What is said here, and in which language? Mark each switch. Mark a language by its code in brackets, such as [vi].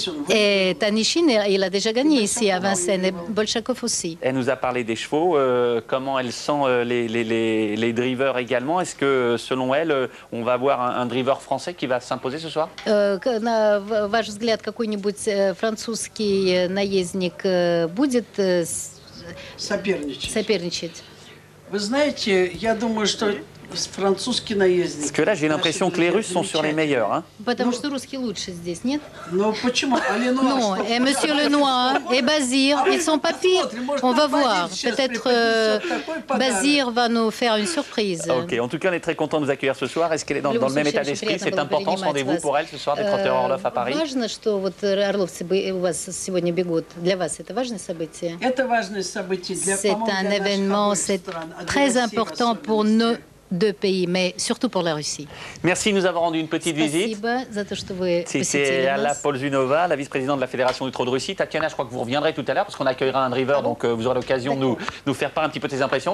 [fr] Et Tanishin, il a déjà gagné ici à Vincennes, et Bolshakov aussi. Elle nous a parlé des chevaux, comment elle sent les drivers également. Est-ce que, selon elle, on va avoir un driver français qui va s'imposer ce soir? [ru] На ваш взгляд, какой-нибудь французский наездник будет соперничать? Вы знаете, я думаю, что французский наездник. [fr] Parce que là, j'ai l'impression que les Russes sont sur les meilleurs. Hein. [ru] Потому что русский лучше здесь, нет? Но почему? [fr] Non, et Monsieur Lenoir et Bazir, ils sont pas pires. On va voir. Peut-être Bazir va nous faire une surprise. Ok, en tout cas, on est très content de vous accueillir ce soir. Est-ce qu'elle est dans le même état d'esprit? C'est important ce rendez-vous pour elle ce soir des trotteurs Orlov à Paris? [ru] Важно, что вот орловцы у вас сегодня бегут. Для вас это важное событие? Это важное событие для [fr] C'est un événement, c'est très important pour nos deux pays, mais surtout pour la Russie. Merci de nous avoir rendu une petite visite. C'était Alla Polzunova, la vice-présidente de la Fédération du trot de Russie. Tatiana, je crois que vous reviendrez tout à l'heure parce qu'on accueillera un driver, donc vous aurez l'occasion de nous faire part un petit peu de tes impressions.